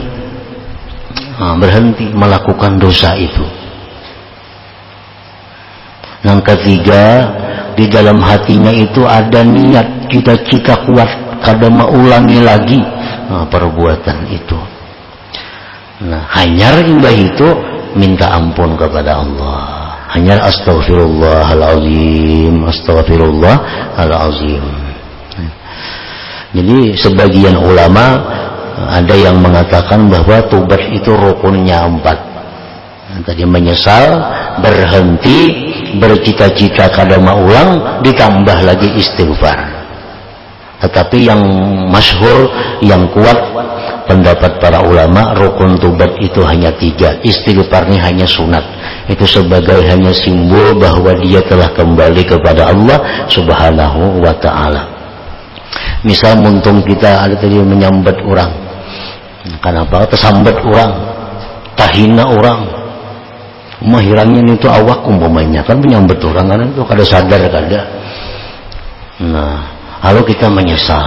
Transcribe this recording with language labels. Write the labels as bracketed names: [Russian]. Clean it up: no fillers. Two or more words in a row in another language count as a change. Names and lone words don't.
[Indonesian] Berhenti melakukan dosa itu. Yang ketiga, di dalam hatinya itu ada niat, cita-cita kuat kada mengulangi lagi perbuatan itu. Nah, [Banjar] hanyar imbah itu minta ampun kepada Allah. [Arabic] Hanyar astaghfirullahalazim, astaghfirullahalazim. [Indonesian] Jadi sebagian ulama ada yang mengatakan bahwa tobat itu rukunnya 4. Tadi menyesal, berhenti, bercita-cita [Banjar] kada maulang, [Indonesian] ditambah lagi istighfar. Tetapi yang masyhur, yang kuat pendapat para ulama, rukun tobat itu hanya 3. Istighfarnya hanya sunat. Itu sebagai hanya simbol bahwa dia telah kembali kepada Allah [Arabic] Subhanahu wa ta'ala. [Banjar] Misal muntung kita ada tadi menyambat orang. [Indonesian] Kenapa? [Banjar] Tersambat orang, tahina orang. Mahirangnya itu awak umpamanya kan menyambat orang kan itu kada sadar kada. [Indonesian] Nah, lalu kita menyesal.